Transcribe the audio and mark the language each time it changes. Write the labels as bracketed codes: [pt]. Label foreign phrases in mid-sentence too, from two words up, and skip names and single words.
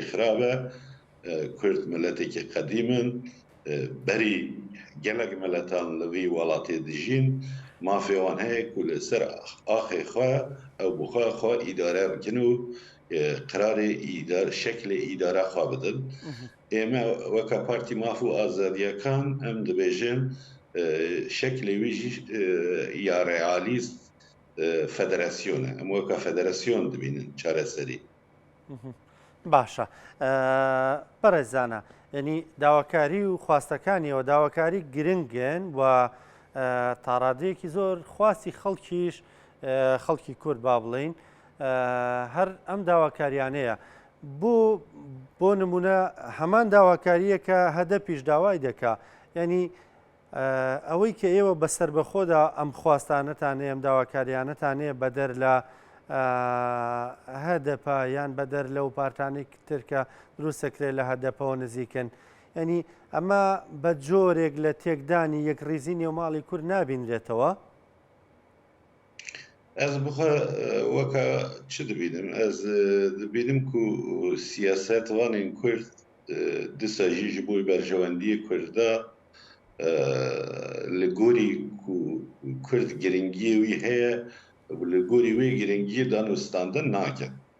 [ku] xirab e Kurd milletekî qedîm in berî gelek milletan li vî welatê dijîn mafê wan heye ku li ser axê xwe ew bi xwe îdare bikin û qirarê şeklê îdara xwe bidin ême weka partî maf û azadiyekan em dibêjin şeklê wî jî ya realîst federasyon e em weka federasyon dibînin çareserî [ckb] باشە بەڕێزانە ینی داواکاری و خواستەکانیەوە داواکاری گرنگن و تاڕادەیەکی زۆر خواستی خەڵکیش خەڵکی کورد با بڵین هەر ئەم داواکاریانەیە بۆ نمونە هەمان داواکاریە کە هەدە پیش داوای دەکا ینی ئەوەی کە ئێوە بەسەر بەخۆدا ئەم خواستانەتانەیە ئەم داواکاریانەتانەیە بەدەر لە هەدەپە یان بەدەر لەو پارتانی ترکە دروستەکرێت لە هەدەپەوە نزیکن ینی ئەمە بە جۆرێک لە تێکدانی یەک ڕیزی نێوماڵی کورد نابینرێتەوە [ku] ez bixwe weka çi dibînim ez dibînim ku siyaset wanên Kurd disa jî ji bo berjewendiyê Kurda li gorî ku Kurd giringiyê wî heye li gorî wê giringiyê danûstandin nakin